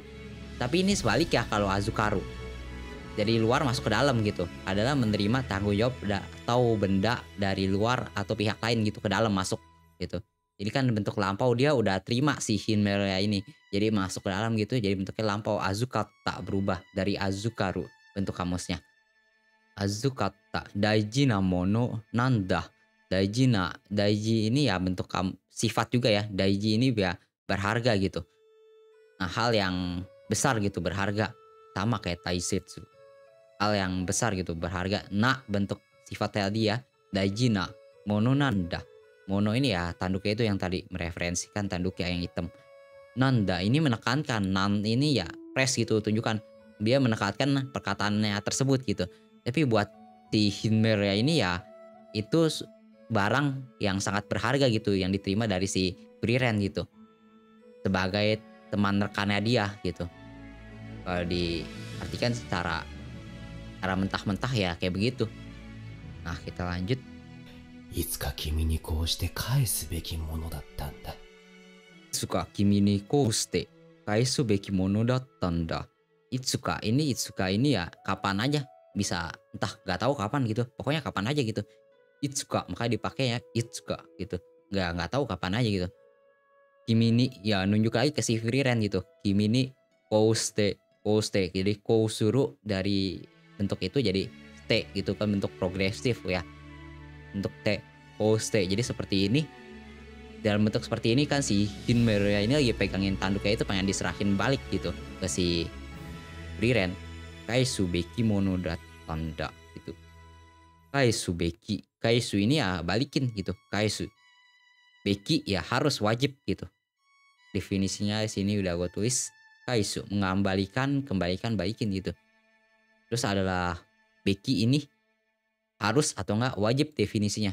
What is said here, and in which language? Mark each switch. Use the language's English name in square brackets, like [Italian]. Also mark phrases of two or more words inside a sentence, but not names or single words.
[Indonesian] Tapi ini sebalik ya kalau Azukaru. Dari luar masuk ke dalam gitu. Adalah menerima tanggung jawab atau benda dari luar atau pihak lain gitu ke dalam masuk gitu. Jadi kan bentuk lampau dia udah terima si Hinmeria ini. Jadi masuk ke dalam gitu jadi bentuknya lampau. Azukata berubah dari Azukaru bentuk kamusnya. [Japanese] 預かった大事なものなんだ. [Indonesian] Daiji ini ya bentuk sifat juga ya. Daiji ini ya berharga gitu. Nah, hal yang besar gitu berharga. Sama kayak taisetsu. Hal yang besar gitu berharga. Na bentuk sifatnya dia. [Japanese] 大事なものなんだ. [Indonesian] Mono ini ya tanduknya itu yang tadi mereferensikan tanduknya yang hitam. Nanda ini menekankan. Nan ini ya press gitu tunjukkan. Dia menekankan perkataannya tersebut gitu. Tapi buat si Hinmeria ini ya itu barang yang sangat berharga gitu yang diterima dari si Frieren gitu. Sebagai teman rekannya dia gitu. Kalau diartikan secara mentah-mentah ya kayak begitu. Nah, kita lanjut. [Japanese] いつか君にこうして返すべきものだったんだ。いつか君にこうして返すべきものだったんだ. [Indonesian] Itsuka ini ya kapan aja bisa entah nggak tahu kapan gitu. Pokoknya kapan aja gitu. Itsuka makanya dipakai ya Itsuka gitu. Nggak tahu kapan aja gitu. [Japanese] 君に [Indonesian] ya nunjuk lagi ke si Frieren gitu. [Japanese] 君にこうして [Indonesian] jadi kousuru dari bentuk itu jadi ste gitu kan bentuk progresif ya. Bentuk te kouste jadi seperti ini. Dalam bentuk seperti ini kan si Hinmeria ini lagi pegangin tanduknya itu pengen diserahin balik gitu ke si Frieren. [Japanese] 返すべきものだったんだ gitu. 返すべき. [Indonesian] Kaisu ini ya balikin gitu. Kaisu. Beki ya harus wajib gitu. Definisinya di sini udah gue tulis. Kaisu mengembalikan, kembalikan, balikin gitu. Terus adalah beki ini harus atau enggak wajib definisinya.